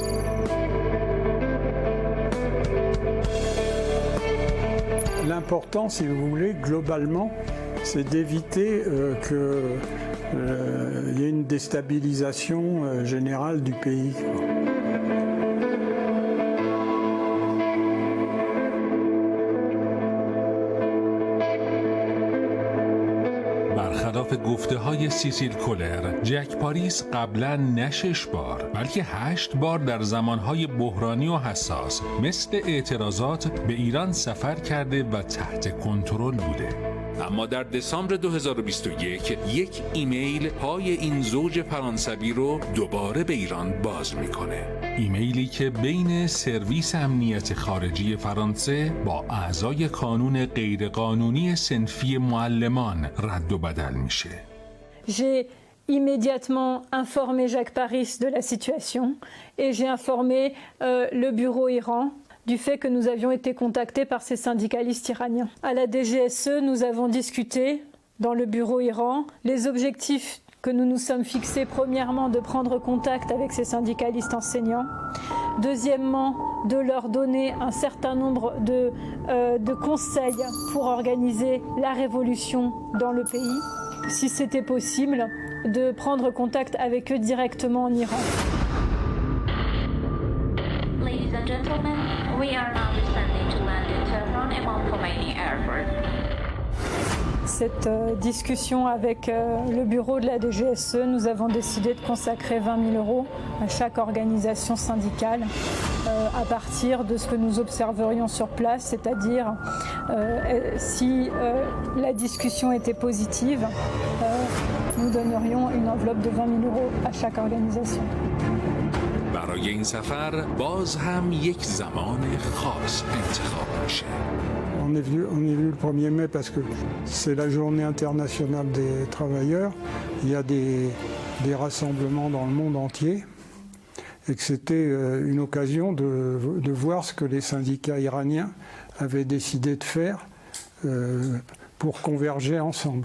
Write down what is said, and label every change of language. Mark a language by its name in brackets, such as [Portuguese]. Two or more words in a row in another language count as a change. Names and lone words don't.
[French] L'important, si vous voulez, globalement, c'est d'éviter qu'il y ait une déstabilisation générale du pays. [Persian] برخلاف گفته‌های سیسیل کولر، جک پاریس قبلا نه 6 بار بلکه 8 بار در زمانهای بحرانی و حساس مثل اعتراضات به ایران سفر کرده و تحت کنترل بوده. اما در دسامبر 2021 یک ایمیل پای این زوج فرانسوی رو دوباره به ایران باز میکنه. ایمیلی که بین سرویس امنیت خارجی فرانسه با اعضای کانون غیرقانونی صنفی معلمان رد و بدل میشه. [French] J'ai immédiatement informé Jacques Paris de la situation et j'ai informé le bureau Iran du fait que nous avions été contactés par ces syndicalistes iraniens. À la DGSE, nous avons discuté dans le bureau Iran les objectifs que nous nous sommes fixés premièrement de prendre contact avec ces syndicalistes enseignants, deuxièmement de leur donner un certain nombre de conseils pour organiser la révolution dans le pays, si c'était possible, de prendre contact avec eux directement en Iran. [English] Ladies and gentlemen, we are now descending to land in Tehran Imam Khomeini Airport. [French] Cette discussion avec le bureau de la DGSE, nous avons décidé de consacrer 20 000 € à chaque organisation syndicale à partir de ce que nous observerions sur place, c'est-à-dire si la discussion était positive, nous donnerions une enveloppe de 20 000 € à chaque organisation. [Persian] برای این سفر باز هم یک زمان خاص انتخاب میشه. [French] On est venu le 1er mai parce que c'est la journée internationale des travailleurs. Il y a des rassemblements dans le monde entier et que c'était une occasion de voir ce que les syndicats iraniens avaient décidé de faire pour converger ensemble.